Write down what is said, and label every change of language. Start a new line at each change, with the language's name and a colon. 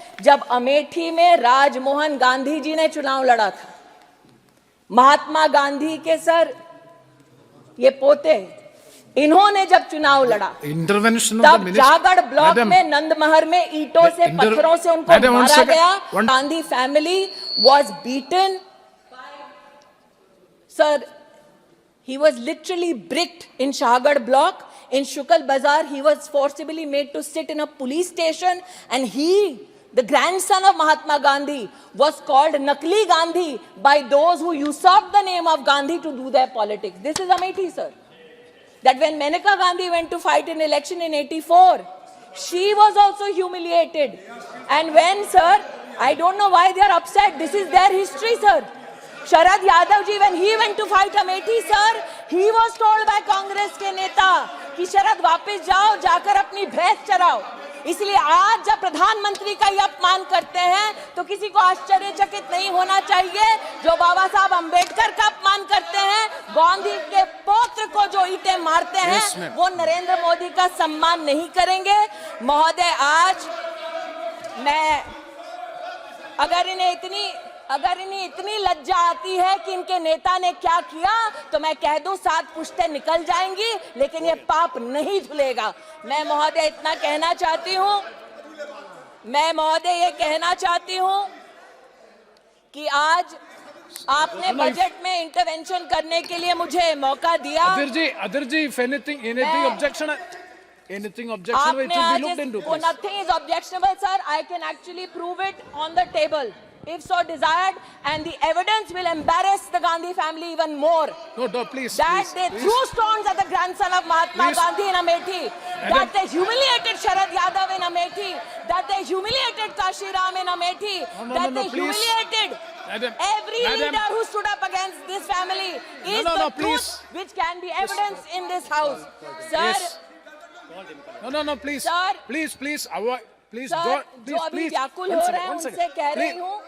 Hindi: जब अमेठी में राजमोहन गांधी जी ने चुनाव लड़ा था, महात्मा गांधी के सर ये पोते, इन्होंने जब चुनाव लड़ा, तब जागड़ ब्लॉक में नंदमहर में ईंटों से पत्थरों से उनको मारा गया।
English: Gandhi family was beaten. Sir, he was literally bricked in Shahagad block. In Shukal Bazaar, he was forcibly made to sit in a police station, and he, the grandson of Mahatma Gandhi, was called Nakli Gandhi by those who usurped the name of Gandhi to do their politics. This is Amethi, sir. That when Maneka Gandhi went to fight in election in 84, she was also humiliated. And when, sir, I don't know why they are upset. This is their history, sir. Sharad Yadav ji, when he went to fight Amethi, sir, he was told by Congress
Hindi: के नेता कि शरद वापस जाओ, जाकर अपनी भैंस चराओ। इसलिए आज जब प्रधानमंत्री का ये अपमान करते हैं तो किसी को आश्चर्यचकित नहीं होना चाहिए। जो बाबा साहब अंबेडकर का अपमान करते हैं, गांधी के पौत्र को जो ईंटें मारते हैं, वो नरेंद्र मोदी का सम्मान नहीं करेंगे। महोदय, आज मैं अगर इन्हें इतनी लज्जा आती है कि इनके नेता ने क्या किया, तो मैं कह दूं 7 पुश्तें निकल जाएंगी, लेकिन ये पाप नहीं धुलेगा। मैं महोदय इतना कहना चाहती हूं, मैं महोदय ये कहना चाहती हूं कि आज आपने बजट में इंटरवेंशन करने के लिए मुझे मौका दिया।
English: Adhir ji, if anything objection, anything objectionable, it should be looked into. Nothing is objectionable, sir. I can actually prove it on the table, if so desired, and the evidence will embarrass the Gandhi family even more. No, please. That they threw stones at the grandson of Mahatma Gandhi in Amethi. That they humiliated Sharad Yadav in Amethi. That they humiliated Kashi Ram in Amethi. That they humiliated every leader who stood up against this family. Is the truth which can be evidence in this house, sir. No, please. Sir, please avoid. Please,
Hindi: sir, जो अभी व्याकुल हो रहे हैं उनसे कह रही हूँ,